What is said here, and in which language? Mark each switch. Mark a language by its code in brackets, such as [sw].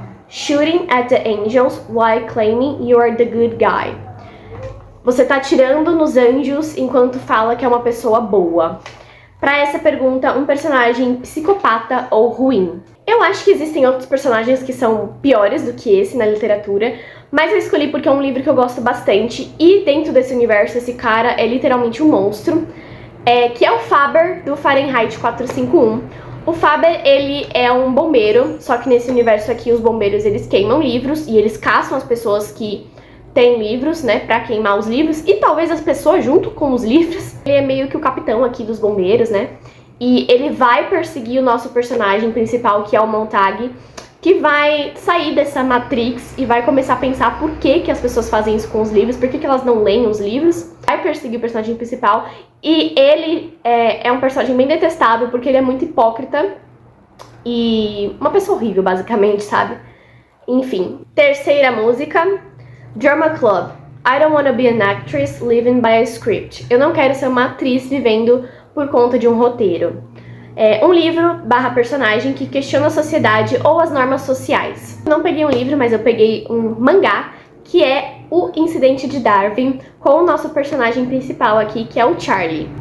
[en] Shooting at the angels while claiming you are the good guy. [pt] Você tá atirando nos anjos enquanto fala que é uma pessoa boa. Pra essa pergunta, um personagem psicopata ou ruim? Eu acho que existem outros personagens que são piores do que esse na literatura, mas eu escolhi porque é um livro que eu gosto bastante e dentro desse universo esse cara é literalmente um monstro, que é o Faber do Fahrenheit 451. O Faber, ele é um bombeiro, só que nesse universo aqui os bombeiros eles queimam livros e eles caçam as pessoas que têm livros, né, pra queimar os livros e talvez as pessoas junto com os livros. Ele é meio que o capitão aqui dos bombeiros, né? E ele vai perseguir o nosso personagem principal, que é o Montag, que vai sair dessa Matrix e vai começar a pensar por que as pessoas fazem isso com os livros, por que elas não leem os livros. Vai perseguir o personagem principal e ele é um personagem bem detestável porque ele é muito hipócrita e uma pessoa horrível, basicamente, sabe? Enfim. Terceira música, Drama Club. [en] I don't wanna be an actress living by a script. [pt] Eu não quero ser uma atriz vivendo por conta de um roteiro. Um livro / personagem que questiona a sociedade ou as normas sociais. Eu não peguei um livro, mas eu peguei um mangá, que é O Incidente de Darwin, com o nosso personagem principal aqui, que é o Charlie.